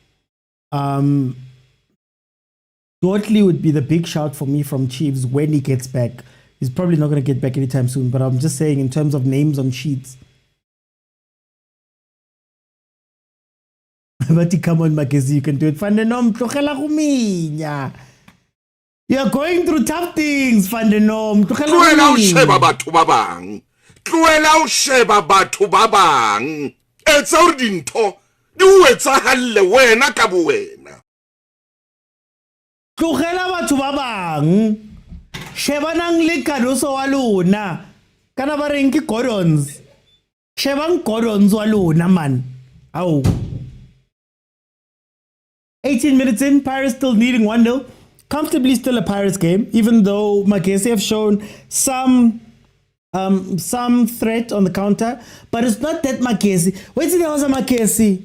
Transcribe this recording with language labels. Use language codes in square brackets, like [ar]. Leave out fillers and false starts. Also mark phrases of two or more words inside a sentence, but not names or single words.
[en] Dwortley would be the big shout for me from Chiefs when he gets back. He's probably not going to get back anytime soon, but I'm just saying in terms of names on sheets. But come on, Magesi, you can do it. You're going through tough things, Fandenom. [st] Tlohela o sheba batho ba bang. Tlohela o sheba batho ba bang. Etsa hore dintho di o etsahalle wena ka bowena. Tlohela batho ba bang. Shebanang le Kadoso wa lona. Kana ba reng ke Gordons. Shebang Gordons wa lona, man. Ow. [en] 18 minutes in, Pirates still needing 1-0. Comfortably still a Pirates game, even though MAGESI have shown some threat on the counter. But it's not that MAGESI. Wait till there was a MAGESI.